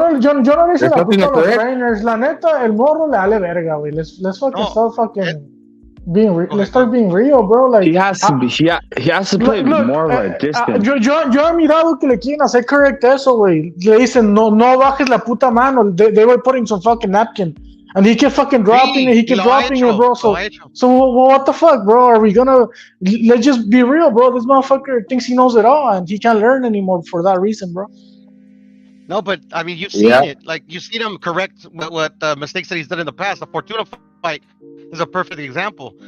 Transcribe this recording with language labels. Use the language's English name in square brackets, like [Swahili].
[Spanish] Yo no le hice la puta a los trainers. La neta, el morro le vale verga, güey. [English] Let's fucking start fucking being let's start being real, bro. Like he has to play more of a distance. [Spanish] Yo he mirado que le quieren hacer correct eso, güey. Le dicen no bajes la puta mano. [English] They were putting some fucking napkin. And he kept fucking dropping it. He kept dropping it, bro. So what the fuck, bro? Are we gonna let's just be real, bro? This motherfucker thinks he knows it all, and he can't learn anymore for that reason, bro. No, but I mean, you've seen it. Like you seen him correct what mistakes that he's done in the past. The Fortuna fight is a perfect example.